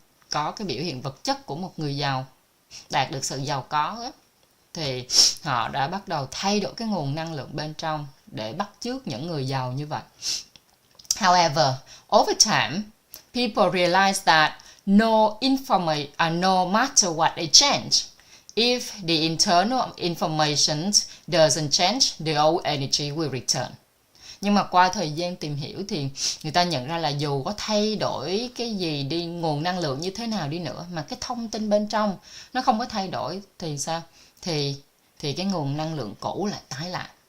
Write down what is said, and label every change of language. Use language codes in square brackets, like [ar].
[vi] có cái biểu hiện vật chất của một người giàu, đạt được sự giàu có á, thì họ đã bắt đầu thay đổi cái nguồn năng lượng bên trong để bắt chước những người giàu như vậy. [en] However, over time, people realize that no matter what they change, if the internal information doesn't change, the old energy will return. [vi] Nhưng mà qua thời gian tìm hiểu thì người ta nhận ra là dù có thay đổi cái gì đi, nguồn năng lượng như thế nào đi nữa, mà cái thông tin bên trong nó không có thay đổi thì sao? Thì cái nguồn năng lượng cũ lại tái lại.